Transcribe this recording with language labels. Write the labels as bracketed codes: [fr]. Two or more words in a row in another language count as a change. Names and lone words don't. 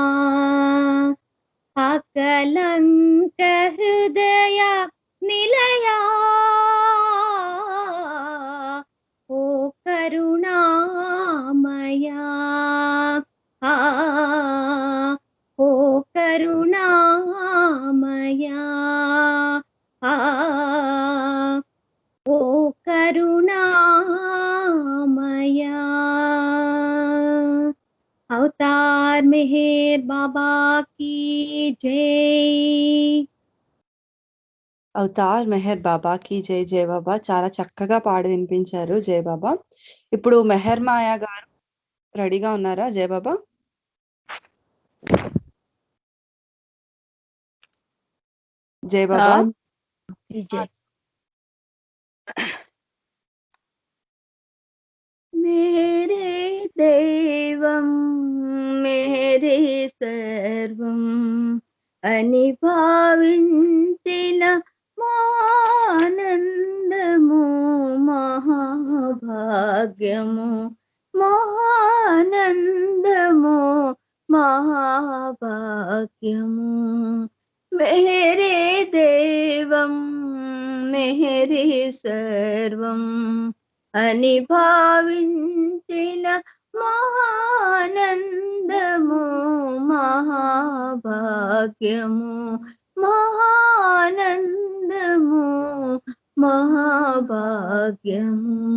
[te] అకలంక హృదయ నిలయా ఓ కరుణామయా ఓ కరుణామయా ఓ కరుణామయా [hi] मेहर बाबा की जय। [te] అవతార్ మెహర్ బాబాకి జై. జై బాబా. చాలా చక్కగా పాడి వినిపించారు జై బాబా. ఇప్పుడు మెహర్ మాయా గారు రెడీగా ఉన్నారా జై బాబా? జై బాబా. [hi] मेरे दैवं मेरे सर्वं [te] अनिभाविंచిన మానందము మహాభాగ్యము మహానందము మహాభాగ్యము. [hi] मेरे देवं मेरे सर्वं [te] అనిభావించిన మహానందము మహాభాగ్యము మహానందము మహాభాగ్యము.